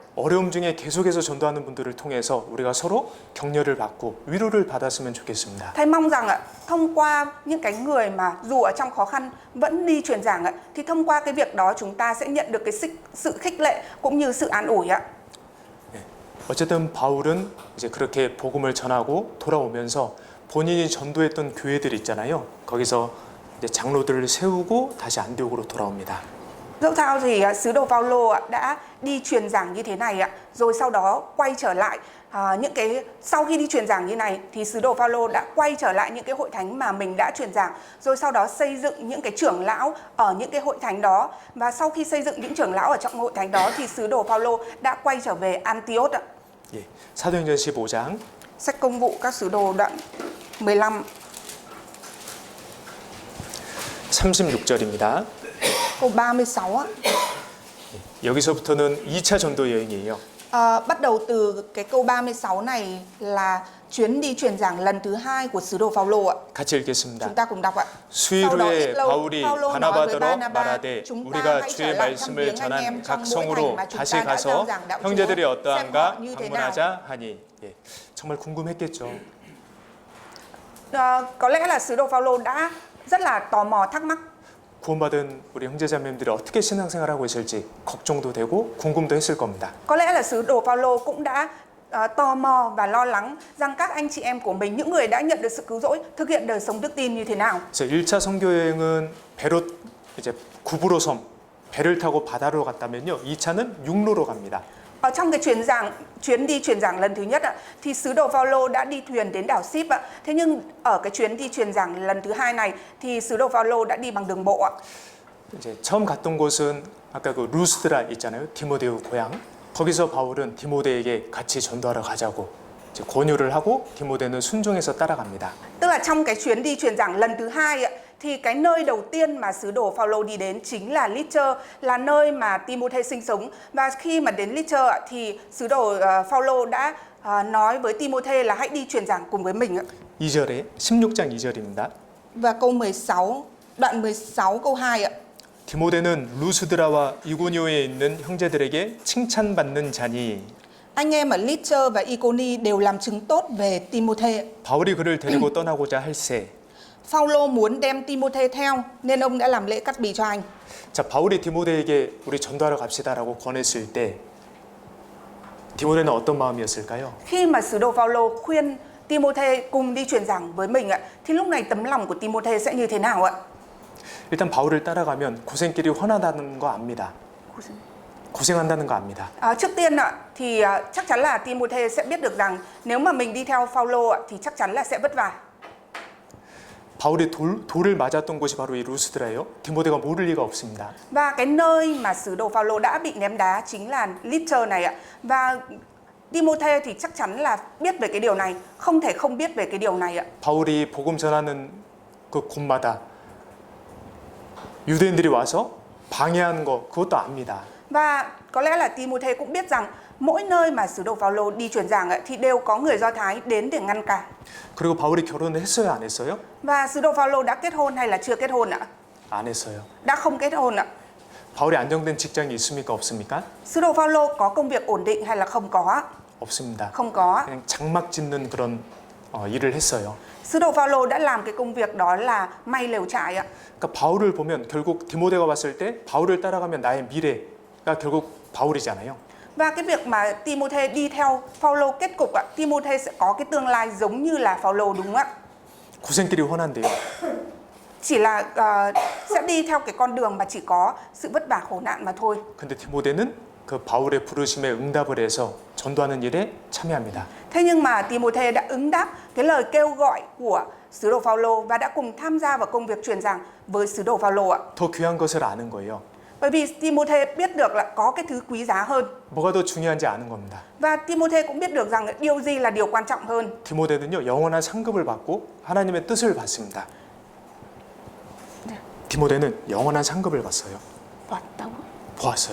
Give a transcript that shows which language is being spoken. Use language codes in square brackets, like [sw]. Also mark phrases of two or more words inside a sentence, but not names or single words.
[ko] 어려움 중에 계속해서 전도하는 분들을 통해서 우리가 서로 격려를 받고 위로를 받았으면 좋겠습니다. [vi] Thầy mong rằng thông qua những cái người mà dù ở trong khó khăn vẫn đi truyền giảng thì thông qua cái việc đó chúng ta sẽ nhận được cái sự khích lệ cũng như sự an ủi ạ. [ko] 어쨌든 바울은 이제 그렇게 복음을 전하고 돌아오면서 본인이 전도했던 교회들 있잖아요. 거기서 이제 장로들을 세우고 다시 안디옥으로 돌아옵니다. [vi] Dẫu sao thì sứ đồ Phaolô đã đi truyền giảng như thế này ạ, rồi sau đó quay trở lại sau khi đi truyền giảng như này thì sứ đồ Phaolô đã quay trở lại những cái hội thánh mà mình đã truyền giảng, rồi sau đó xây dựng những cái trưởng lão ở những cái hội thánh đó, và sau khi xây dựng những trưởng lão ở trong hội thánh đó thì sứ đồ Phaolô đã quay trở về Antioch ạ. [ko] 예, 사도행전 15장 [vi] Sách Công vụ các sứ đồ đoạn 15 [ko] 36절입니다. [vi] câu 36 á. [ko] 여기서부터는 2차 전도 여행이에요. [vi] Bắt đầu từ cái câu 36 này là chuyến đi truyền giảng lần thứ 2 của sứ đồ Phaolô ạ. [ko] 같이 읽겠습니다. [vi] Chúng ta cùng đọc ạ. [ko] 수일 후에 바울이 바나바더러 말하되 우리가 주의 말씀을 전한 각 성으로 다시 가서 형제들이 어떠한가 방문하자 하니. 예, 정말 궁금했겠죠. [vi] Có lẽ là sứ đồ Phaolô đã rất là tò mò thắc mắc. [ko] 구원받은 우리 형제자매님들이 어떻게 신앙생활하고 있을지 걱정도 되고 궁금도 했을 겁니다. [vi] Có lẽ là sứ đồ Phaolô cũng đã tò mò và lo lắng rằng các anh chị em của mình, những người đã nhận được sự cứu rỗi, thực hiện đời sống đức tin như thế nào. [ko] 그래서 1차 선교 여행은 배로 이제 구부로 섬 배를 타고 바다로 갔다면요. 2차는 육로로 갑니다. [vi] Ở trong cái chuyến đi truyền giảng lần thứ nhất thì sứ đồ Phaolô đã đi thuyền đến đảo Síp ạ. Thế nhưng ở cái chuyến đi truyền giảng lần thứ 2 này thì sứ đồ Phaolô đã đi bằng đường bộ ạ. [ko] 이제 처음 갔던 곳은 아까 그 루스드라 있잖아요. 디모데우 고향. 거기서 바울은 디모데에게 같이 전도하러 가자고 이제 권유를 하고 디모데는 순종해서 따라갑니다. [vi] Tức là trong cái chuyến đi truyền giảng lần thứ 2 ạ, thì cái nơi đầu tiên mà sứ đồ Phaolô đi đến chính là Lystra, là nơi mà Timôthê sinh sống. Và khi mà đến Lystra thì sứ đồ Phaolô đã nói với Timôthê là hãy đi truyền giảng cùng với mình ạ. [ko] 2절에 16장 2절입니다. [vi] Và câu 16, đoạn 16 câu 2 ạ. [ko] 디모데는 루스드라와 이고니오에 있는 형제들에게 칭찬받는 자니. [vi] Anh em ở Lystra và Iconi đều làm chứng tốt về Timôthê. [ko] 바울이 그를 데리고 떠나고자 할세. [vi] Phaolô muốn đem Timôthê theo nên ông đã làm lễ cắt bì cho anh. [ko] 자, 바울이 디모데에게 우리 전도하러 갑시다라고 권했을 때 디모데는 어떤 마음이었을까요? [vi] Khi mà sứ đồ Phaolô khuyên Timôthê cùng đi truyền giảng với mình ạ, thì lúc này tấm lòng của Timôthê sẽ như thế nào ạ? [ko] 일단 바울을 따라가면 고생길이 훤하다는 거 압니다. 고생한다는 거 압니다. [vi] Trước tiên thì chắc chắn là Timôthê sẽ biết được rằng nếu mà mình đi theo Phaolô thì chắc chắn là sẽ vất vả. [ko] 바울이 돌을 맞았던 곳이 바로 이 루스드라예요. 디모데가 모를 리가 없습니다. [vi] Và cái nơi mà sứ đồ Phaolô đã bị ném đá chính là Lystra này ạ. Và Timôthê thì chắc chắn là biết về cái điều này, không thể không biết về cái điều này ạ. [ko] 바울이 복음 전하는 그 곳마다 유대인들이 와서 방해하는 거 그것도 압니다. [vi] Và có lẽ là Timôthê cũng biết rằng mỗi nơi mà sứ đồ Phaolô đi truyền giảng thì đều có người Do Thái đến để ngăn cản. [ko] 그리고 바울이 결혼을 했어요, 안 했어요? [vi] Và sứ đồ Phaolô đã kết hôn hay là chưa kết hôn ạ? [ko] 안 했어요. [vi] Đã không kết hôn ạ. [ko] 바울이 안정된 직장이 있습니까, 없습니까? [vi] Sứ đồ Phaolô có công việc ổn định hay là không có? [ko] 없습니다. [vi] Không có. [ko] 그냥 장막 짓는 그런 일을 했어요. [vi] Sứ đồ Phaolô đã làm cái công việc đó là may lều trại ạ. [ko] 그러니까 바울을 보면 결국 디모데가 봤을 때 바울을 따라가면 나의 미래가 결국 바울이잖아요. [vi] Và cái việc mà Timôthê đi theo Phaolô kết cục ạ, Timôthê sẽ có cái tương lai giống như là Phaolô đúng không ạ? [ko] 고생길이 훤한데요. [vi] Chỉ là sẽ đi theo cái con đường mà chỉ có sự vất vả khổ nạn mà thôi. [ko] 근데 디모데는 그 바울의 부르심에 응답을 해서 전도하는 일에 참여합니다. [vi] Thế nhưng mà Timôthê đã ứng đáp cái lời kêu gọi của sứ đồ Phaolô và đã cùng tham gia vào công việc truyền giảng với sứ đồ Phaolô ạ. [ko] 더 귀한 것을 아는 거예요. [vi] Bởi vì Timôthê biết được là có cái thứ quý giá hơn. [ko] 뭐가 더 중요한지 아는 겁니다. [vi] Và Timôthê cũng biết được rằng điều gì là điều quan trọng hơn. [ko] 디모데는요, 영원한 상급을 받고 하나님의 뜻을 받습니다. 디모데는 영원한 상급을 봤어요. 보았어요.